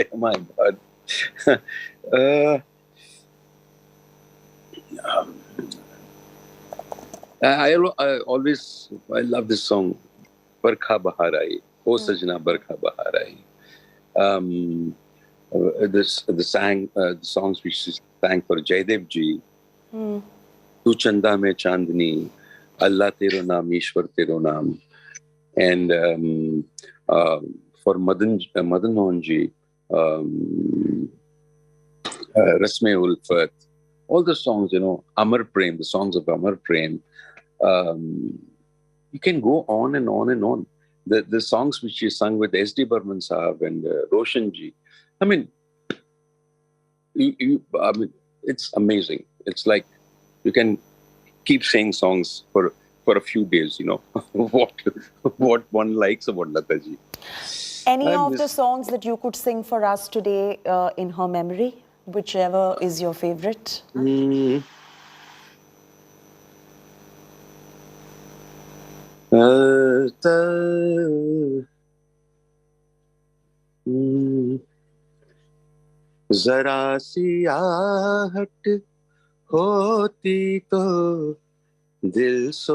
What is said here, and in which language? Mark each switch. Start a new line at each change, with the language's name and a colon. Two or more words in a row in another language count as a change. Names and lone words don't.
English: My God. uh, I love this song, Barkha Bahar Aayi, O Sajna Barkha Bahar Aayi. The songs which she sang for Jaidev Ji, Tu Chanda Mein Chandni, Allah Tero Naam, Ishwar Tero Naam, and for Madan Mohan Ji, Rasme Ulfat, all the songs, Amar Prem, the songs of Amar Prem. You can go on and on and on. The songs which she sung with S.D. Burman Sahab and Roshan Ji. I mean, it's amazing. It's like you can keep saying songs for a few days, what one likes about Lata Ji. Any of the songs that you could sing for us today in her memory, whichever is your favorite?
Hindi: जरा सी आहट होती तो दिल